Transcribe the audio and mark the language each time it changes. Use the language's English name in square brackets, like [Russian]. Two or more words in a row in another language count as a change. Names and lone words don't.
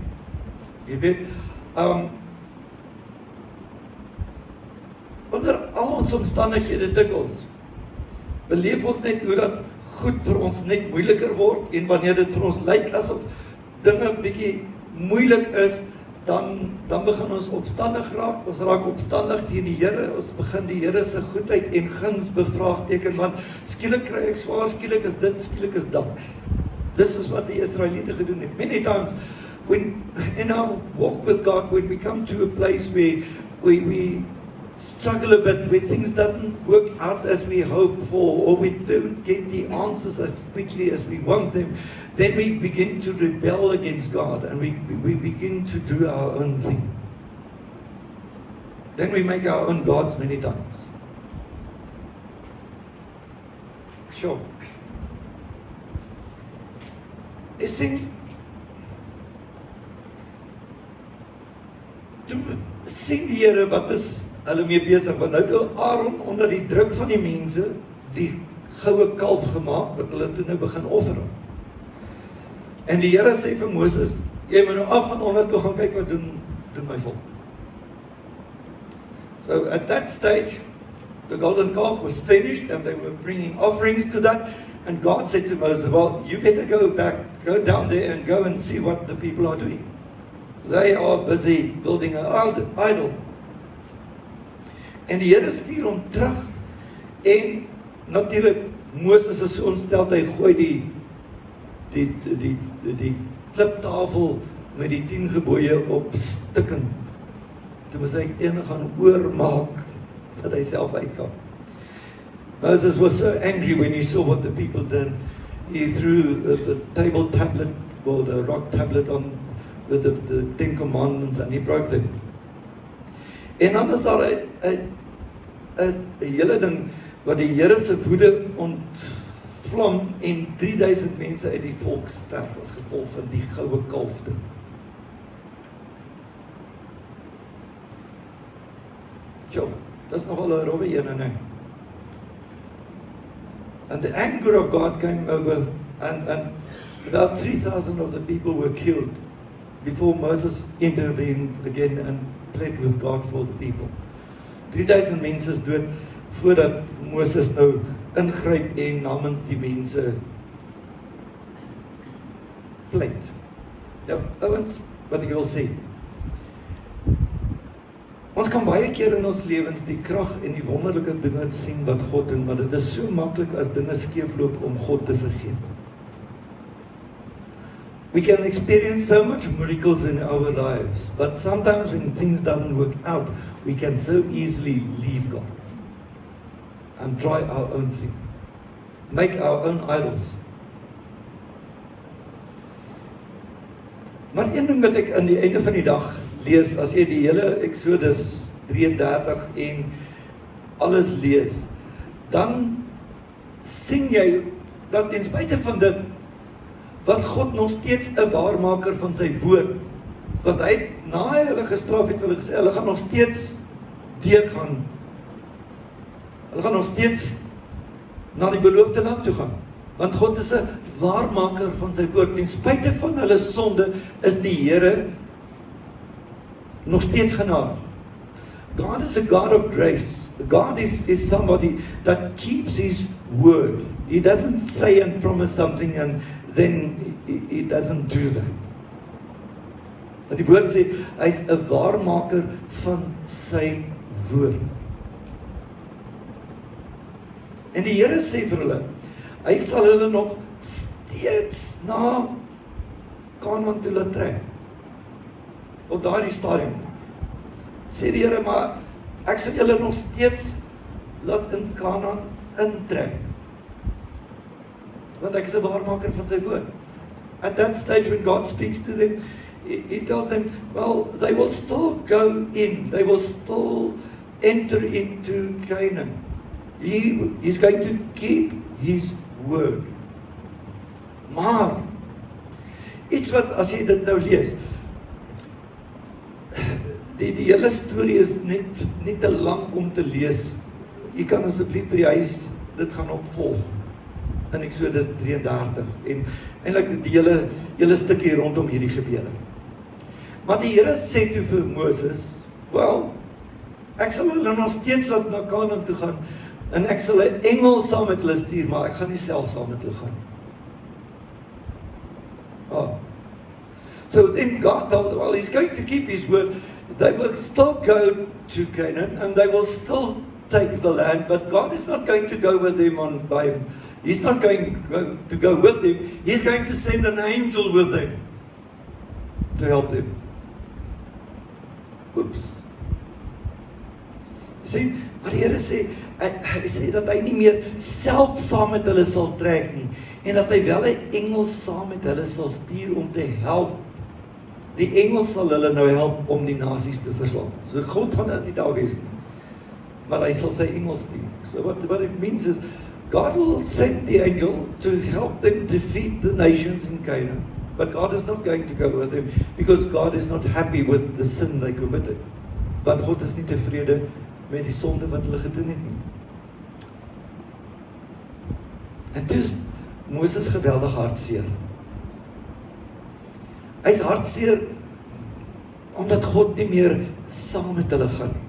[Afrikaans] Jy weet, onder al ons omstandighede dikwels, beleef ons net hoe dat goed vir ons net moeiliker word, en wanneer dit vir ons lyk asof dinge bietjie moeilik is, dan begin ons opstandig raak, ons raak opstandig teen die Here, ons begin die Here se goedheid en guns bevraagteken, want skielik kry ek swaar, skielik is dit, skielik is dat. Dis is wat die Israeliete gedoen het. [English] Many times, when in our walk with God, when we come to a place where we struggle a bit, where things doesn't work out as we hope for, or we don't get the answers as quickly as we want them, then we begin to rebel against God, and we begin to do our own thing. Then we make our own gods many times. Sure. [Afrikaans] Jy sien, sien die Here wat is hulle mee besig, want nou het Aaron onder die druk van die mense die goue kalf gemaak, wat hulle toe nou begin offer. En die Here sê vir Moses, jy moet nou af gaan onder toe gaan kyk wat doen my volk. [English] So at that stage, the golden calf was finished and they were bringing offerings to that, and God said to Moses, well, you better go down there and go and see what the people are doing. They are busy building an idol. [Afrikaans] En die Here stuur hom terug, en natuurlik Moses is so ontsteld, hy gooi die kliptafel met die 10 gebooie op stukken. Toe moes hy een gaan oormaak, dat hy self uitkom. [English] Moses was so angry when he saw what the people did, he threw the table tablet, or the rock tablet on with the Ten Commandments, and he broke them. [Afrikaans] En dan is daar 'n hele ding wat die Here se woede ontvlam en 3000 mense uit die volk sterf as gevolg van die goue kalf ding. Jo, dis nogal 'n rowwe ene, nee. [English] And the anger of God came over, and about 3,000 of the people were killed before Moses intervened again and pled with God for the people. [Afrikaans] 3000 mense is dood voordat Moses nou ingryp en namens die mense pleit. Nou, ouens, wat ek wil sê, ons kan baie keer in ons lewens die krag en die wonderlike dinge sien wat God doen, maar dit is so maklik as dinge skeefloop om God te vergeet. [English] We can experience so much miracles in our lives, but sometimes when things doesn't work out, we can so easily leave God and try our own thing, make our own idols. [Afrikaans] Maar een ding wat ek aan die einde van die dag lees, as jy die hele Exodus 33 en alles lees, dan sien jy dat ten spyte van dit was God nog steeds 'n waarmaker van sy woord. Want hy het, na hy hulle gestraf het, hulle gesê, hulle gaan nog steeds deurgaan. Hulle gaan nog steeds na die beloofde land toe gaan. Want God is 'n waarmaker van sy woord. Ten spyte van hulle sonde is die Here nog steeds genadig. [English] God is a God of grace. God is somebody that keeps his word. He doesn't say and promise something and then he doesn't do that. [Afrikaans] En die woord sê, hy's 'n waarmaker van sy woord. En die Here sê vir hulle, hy sal hulle nog steeds na Kanaan toe laat trek. Op daardie stadium sê die Here, maar ek sal julle nog steeds laat in Kanaan intrek. Want ek is 'n waarmaker van sy woord. [English] At that stage when God speaks to them, he tells them, well, they will still go in, they will still enter into Canaan. He's going to keep his word. [Afrikaans] Maar iets wat as jy dit nou lees, die hele storie is net te lank om te lees. Jy kan asseblief by die huis dit gaan opvolg in Exodus 33 en eintlik die hele stukkie rondom hierdie gebeure. Maar die Here sê toe vir Moses, well, ek sal hulle nog steeds laat na Kanaan toe gaan en ek sal 'n engel saam met hulle stuur, maar ek gaan nie self saam met hulle gaan. Oh. [English] So then God told them, well, he's going to keep his word. They will still go to Canaan and they will still take the land, but God is not going to go with them He's not going to go with them. He's going to send an angel with them to help them. Oops. [Afrikaans] Jy sien, maar die Here sê, hy sê dat hy nie meer self saam met hulle sal trek nie, en dat hy wel 'n engel saam met hulle sal stuur om te help. Die engel sal hulle nou help om die nasies te verslaan. So God gaan nou nie daar wees nie, maar hy sal sy engel stuur. [English] So what it means is, God will send the angel to help them defeat the nations in Canaan. But God is not going to go with them because God is not happy with the sin they committed. [Afrikaans] Want God is nie tevrede met die sonde wat hulle gedoen het nie. En toe is Moses geweldig hartseer. Hy's hartseer omdat God nie meer saam met hulle gaan nie.